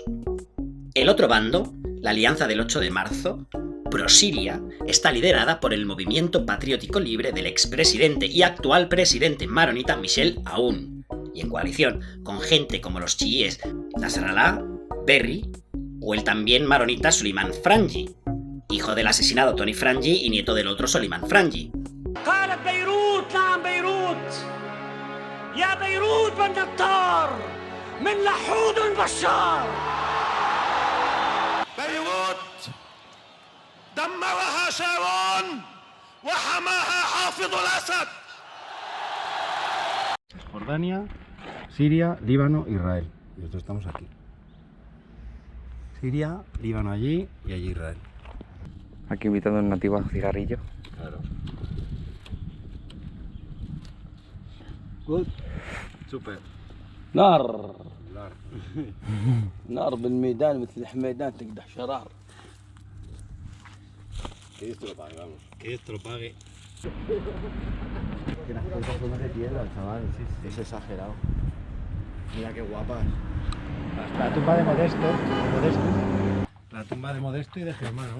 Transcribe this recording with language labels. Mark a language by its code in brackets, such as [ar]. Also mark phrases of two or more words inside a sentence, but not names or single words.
[es] El otro bando, la Alianza del 8 de marzo, pro-Siria, está liderada por el movimiento patriótico libre del expresidente y actual presidente maronita Michel Aoun, y en coalición con gente como los chiíes Nasrallah, Berri o el también maronita Suleiman Frangi, hijo del asesinado Tony Frangi y nieto del otro Suleiman Frangi. [ar] دمرها شارون وحماها حافظ الأسد. [es] Jordania, Siria, Líbano, Israel. Y nosotros estamos aquí. Siria, Líbano allí y allí Israel. Aquí invitando a un nativo a cigarrillo. Claro. Good. Super. [ar] نار نار بالميدان مثل الحميدان تقدح شرار. [es] Que Dios te lo pague, vamos. Que Dios te lo pague. Que las cosas son de piedra, chaval. Sí. Es exagerado. Mira qué guapas. La tumba de Modesto. La tumba de Modesto y de Germano.